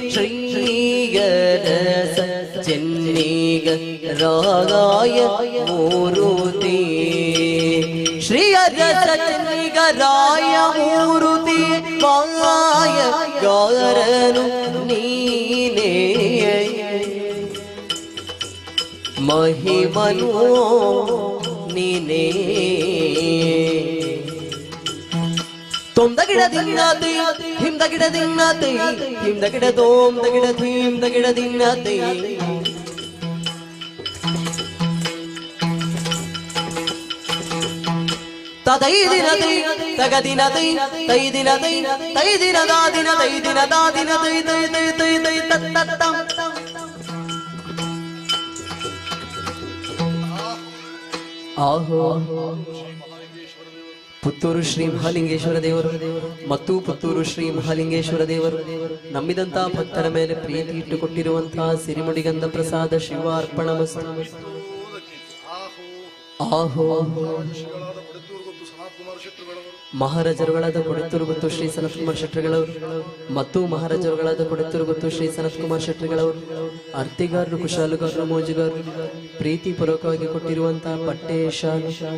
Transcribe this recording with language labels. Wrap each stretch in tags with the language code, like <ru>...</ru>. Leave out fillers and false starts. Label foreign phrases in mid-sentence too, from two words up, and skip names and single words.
<kn>ಶ್ರೀಯರಸ ಚೆನ್ನಿಗರಾಯ ಮೂರುತಿ ಶ್ರೀಯರಸ ಚೆನ್ನಿಗರಾಯ ಮೂರುತಿ ಮಾಯ ಗಾರನು ನೀನೇ ಮಹಿಮನು ನೀನೇ ತೋಂ ದಗಿಡ ದಿನ್ನತೈ ಹಿಂ ದಗಿಡ ದಿನ್ನತೈ ಹಿಂ ದಗಿಡ ತೋಂ ದಗಿಡ ಧೀಂ ದಗಿಡ ದಿನ್ನತೈ ತದೈ ದಿನತೈ ತಗ ದಿನತೈ ತೈ ದಿನತೈ ತೈ ದಿನದಾ ದಿನ ತೈ ದಿನದಾ ದಿನ ತೈ ತೈ ತೈ ತೈ ತೈ ತತ್ತತ್ತಂ ಆಹೋ ಪುತ್ತೂರು ಶ್ರೀ ಮಹಾಲಿಂಗೇಶ್ವರ ದೇವರು ಮತ್ತು ಪುತ್ತೂರು ಶ್ರೀ ಮಹಾಲಿಂಗೇಶ್ವರ ದೇವರು ನಂಬಿದಂತಹ ಭಕ್ತರ ಮೇಲೆ ಪ್ರೀತಿ ಇಟ್ಟುಕೊಟ್ಟಿರುವಂತಹ ಸಿರಿಮುಡಿಗಂಧ ಪ್ರಸಾದ ಶಿವ ಅರ್ಪಣ ಆಹೋ ಮಹಾರಾಜರುಗಳಾದ ಕೊಡೆತ್ತೂರು ಗೊತ್ತು ಶ್ರೀ ಸನತ್ ಕುಮಾರ್ ಶೆಟ್ಟರ್ಗಳವರು ಮತ್ತು ಮಹಾರಾಜರುಗಳಾದ ಕೊಡೆತ್ತೂರು ಗೊತ್ತು ಶ್ರೀ ಸನತ್ ಕುಮಾರ್ ಶೆಟ್ಟರ್ಗಳವರು ಅರ್ತಿಗಾರರು ಕುಶಾಲುಗಾರರು ಮೋಜುಗಾರರು ಪ್ರೀತಿ ಪೂರ್ವಕವಾಗಿ ಕೊಟ್ಟಿರುವಂತಹ ಪಟ್ಟೆ ಶಾಲು</kn>